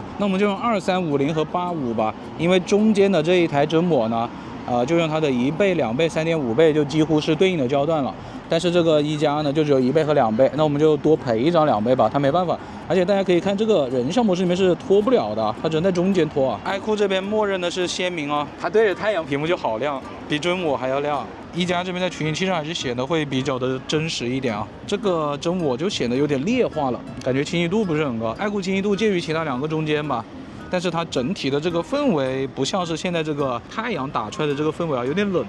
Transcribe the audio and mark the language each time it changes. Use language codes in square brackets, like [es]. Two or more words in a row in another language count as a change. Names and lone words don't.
[zh] 那我們就用2350和85吧，因為中間的這一台真我呢，就用它的1倍、2倍、3.5倍，就幾乎是對應的焦段了。但是這個一加呢，就只有1倍和2倍，那我們就多賠一張2倍吧，它沒辦法。而且大家可以看這個人像模式裡面是拖不了的，它只能在中間拖啊。iQOO 這邊默認的是鮮明啊，它對着太陽屏幕就好亮，比真我還要亮。一加這邊在取景器上還是顯得會比較的真實一點啊，這個真我就顯得有點劣化了，感覺清晰度不是很高。iQOO清晰度介於其他2個中間吧，但是它整體的這個氛圍不像是現在這個太陽打出來的這個氛圍啊，有點冷。